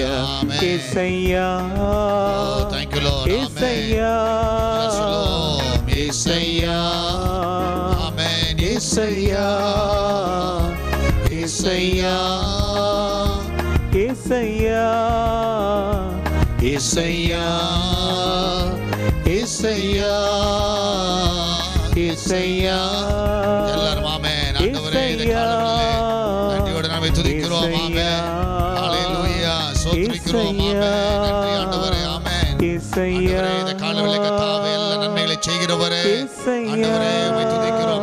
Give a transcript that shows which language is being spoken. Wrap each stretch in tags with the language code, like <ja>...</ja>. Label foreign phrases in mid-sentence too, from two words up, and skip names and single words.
<kn>ಏಸಯ್ಯ ಏಸಯ್ಯ ಏಸಯ್ಯ ಏಸಯ್ಯ ಏಸಯ್ಯ ಏಸಯ್ಯ ಏಸಯ್ಯ ಏಸಯ್ಯ ಏಸಯ್ಯ.</kn> <ta>எல்லாரும் ஆமென். ஆண்டவரே இந்த காலவெளியிலே நன்றியோடு நாமே துதிக்கிறோம். ஆமென். ஹalleluya. ஸ்தோத்திரிக்கிறோம். ஆமென். நன்றி ஆண்டவரே. ஆமென். ஆண்டவரே இந்த காலவெளியிலே கர்த்தாவே எல்லா நன்மைகளை செய்கிறவரே, ஆண்டவரே உம்மை துதிக்கிறோம்.</ta>